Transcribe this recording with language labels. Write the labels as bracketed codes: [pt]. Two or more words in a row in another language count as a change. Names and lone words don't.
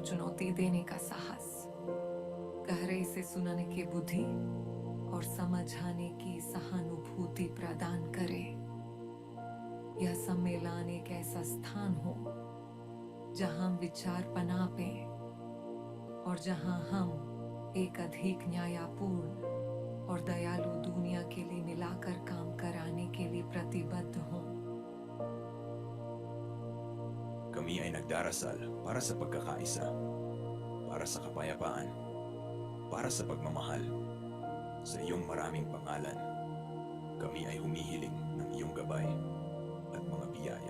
[hi] चुनौती देने का साहस गहरे से सुनने की बुद्धि और समझाने की सहानुभूति प्रदान करे यह सम्मेलन एक ऐसा स्थान हो जहां हम विचार पनापें और जहां हम एक अधिक न्यायपूर्ण और दयालु दुनिया के लिए मिलाकर काम कराने के लिए प्रतिबद्ध हों [tl] Kami ay nagdarasal para sa pagkakaisa, para sa kapayapaan, para sa pagmamahal, sa iyong maraming pangalan. kami ay humihiling ng iyong gabay at mga biyaya.